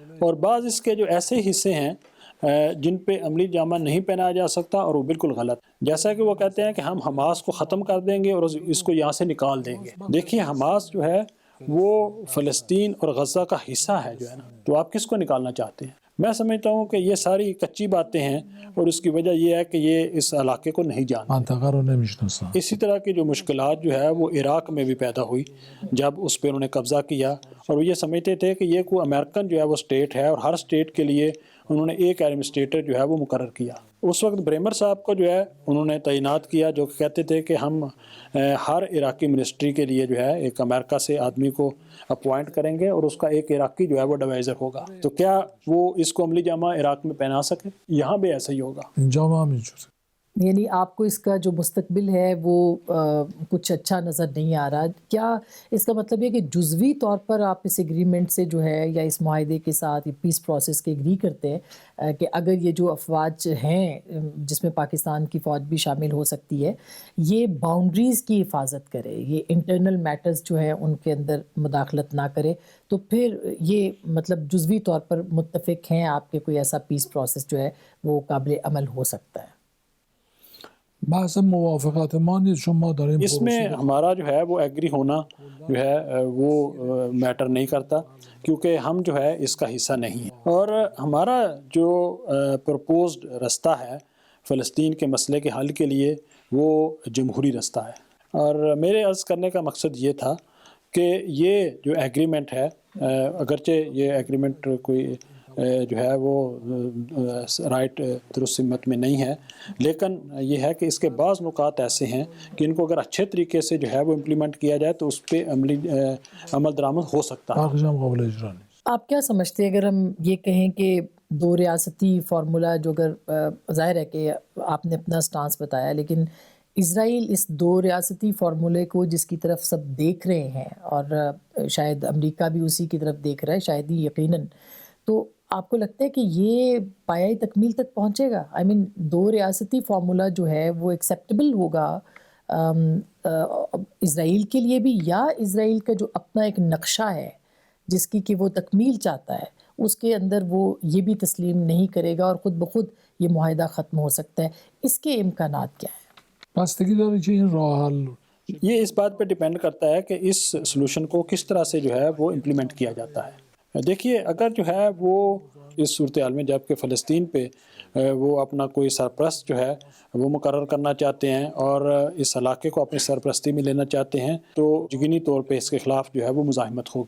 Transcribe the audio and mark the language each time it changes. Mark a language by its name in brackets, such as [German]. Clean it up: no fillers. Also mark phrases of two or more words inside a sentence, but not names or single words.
[Urdu] اور بعض اس کے جو ایسے حصے ہیں جن پہ عملی جامہ نہیں پہنایا جا سکتا، اور وہ بالکل غلط، جیسا کہ وہ کہتے ہیں کہ ہم حماس کو ختم کر دیں گے اور اس کو یہاں سے نکال دیں گے۔ دیکھیے، حماس جو ہے وہ فلسطین اور غزہ کا حصہ ہے جو ہے نا، تو آپ کس کو نکالنا چاہتے ہیں؟ میں سمجھتا ہوں کہ یہ ساری کچی باتیں ہیں اور اس کی وجہ یہ ہے کہ یہ اس علاقے کو نہیں جانتے. [Persian] منطقه رو نمیشناسن. [Urdu] اسی طرح کی جو مشکلات جو ہے وہ عراق میں بھی پیدا ہوئی جب اس پہ انہوں نے قبضہ کیا، اور وہ یہ سمجھتے تھے کہ یہ کوئی امریکن جو ہے وہ اسٹیٹ ہے اور ہر اسٹیٹ کے لیے انہوں نے ایک ایڈمنسٹریٹر جو ہے وہ مقرر کیا. اس وقت بریمر صاحب کو جو ہے انہوں نے تعینات کیا، جو کہتے تھے کہ ہم ہر عراقی منسٹری کے لیے جو ہے ایک امریکہ سے آدمی کو اپوائنٹ کریں گے اور اس کا ایک عراقی جو ہے وہ ایڈوائزر ہوگا. تو کیا وہ اس کو عملی جامہ عراق میں پہنا سکے؟ یہاں بھی ایسا ہی ہوگا. [Persian] اینجا هم همینجوره. [Urdu] یعنی آپ کو اس کا جو مستقبل ہے وہ کچھ اچھا نظر نہیں آ رہا. کیا اس کا مطلب ہے کہ جزوی طور پر آپ اس ایگریمنٹ سے جو ہے یا اس معاہدے کے ساتھ [English] peace process [Urdu] کے ایگری کرتے ہیں کہ اگر یہ جو افواج ہیں جس میں پاکستان کی فوج بھی شامل ہو سکتی ہے، یہ باؤنڈریز کی حفاظت کرے، یہ [English] internal matters [Urdu] جو ہیں ان کے اندر مداخلت نہ کرے، تو پھر یہ مطلب جزوی طور پر متفق ہیں آپ کے کوئی ایسا [English] peace process [Urdu] جو ہے وہ قابل عمل ہو سکتا ہے؟ [Persian] بحث موافقت ما نیست، چون ما داریم [Urdu] اس میں ہمارا جو ہے وہ ایگری ہونا جو ہے وہ میٹر نہیں کرتا، کیونکہ ہم جو ہے اس کا حصہ نہیں ہیں، اور ہمارا جو پرپوزڈ رستہ ہے فلسطین کے مسئلے کے حل کے لیے وہ جمہوری رستہ ہے. اور میرے عرض کرنے کا مقصد یہ تھا کہ یہ جو ایگریمنٹ ہے، اگرچہ یہ ایگریمنٹ کوئی جو ہے وہ رائٹ درست سمت میں نہیں ہے، لیکن یہ ہے کہ اس کے بعض نکات ایسے ہیں کہ ان کو اگر اچھے طریقے سے جو ہے وہ امپلیمنٹ کیا جائے تو اس پہ عمل درآمد ہو سکتا ہے. [Persian] باقیش هم قابل اجرا نیست. [Urdu] آپ کیا سمجھتے ہیں اگر ہم یہ کہیں کہ دو ریاستی فارمولہ، جو اگر ظاہر ہے کہ آپ نے اپنا سٹانس بتایا، لیکن اسرائیل اس دو ریاستی فارمولے کو جس کی طرف سب دیکھ رہے ہیں اور شاید امریکہ بھی اسی کی طرف دیکھ رہا ہے، شاید ہی یقیناً، تو آپ کو لگتا ہے کہ یہ پایۂ تکمیل تک پہنچے گا؟ [English] I mean [Urdu] دو ریاستی فارمولہ جو ہے وہ ایکسیپٹیبل ہوگا اسرائیل کے لیے بھی، یا اسرائیل کا جو اپنا ایک نقشہ ہے جس کی کہ وہ تکمیل چاہتا ہے اس کے اندر وہ یہ بھی تسلیم نہیں کرے گا اور خود بخود یہ معاہدہ ختم ہو سکتا ہے؟ اس کے امکانات کیا ہیں؟ [Persian] بستگی داره که این راه حل [Urdu] یہ اس بات پہ ڈیپینڈ کرتا ہے کہ اس سلوشن کو کس طرح سے جو ہے وہ امپلیمنٹ کیا جاتا ہے. دیکھیے، اگر جو ہے وہ اس صورتحال میں جب کہ فلسطین پہ وہ اپنا کوئی سرپرست جو ہے وہ مقرر کرنا چاہتے ہیں اور اس علاقے کو اپنی سرپرستی میں لینا چاہتے ہیں، تو یقینی طور پہ اس کے خلاف جو ہے وہ مزاحمت ہوگی.